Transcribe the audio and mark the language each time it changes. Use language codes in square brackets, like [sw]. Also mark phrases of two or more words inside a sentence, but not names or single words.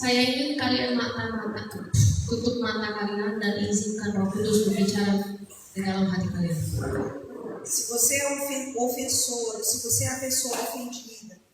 [id] Saya ingin kalian tutup mata kalian dan izinkan Roh Kudus berbicara di dalam hati kalian. [pt] Se você é ofensor, se você é a pessoa ofendida,